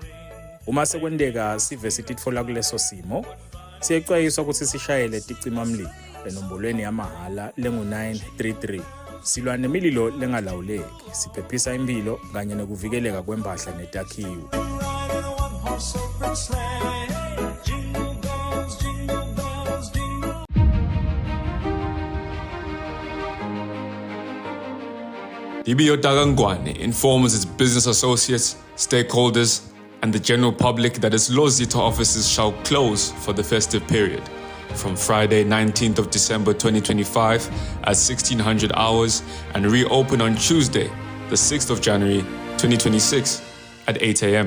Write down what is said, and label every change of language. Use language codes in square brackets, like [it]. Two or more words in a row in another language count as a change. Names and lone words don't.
[ss] Uma sekwenteka sive sititfola kuleso simo siyexwayiswa kutsi sishayele ticimamlilo enombolweni yamahala lengu-933 silwa nemililo lengalawuleki siphephisa impilo kanye nekuvikeleka kwempahla netakhiwo. [en] DBO Dagangwane informs its business associates, stakeholders, and the general public that its Lozita offices shall close for the festive period from Friday 19th of December 2025 at 1600 hours and reopen on Tuesday, the 6th of January 2026 at 8 a.m.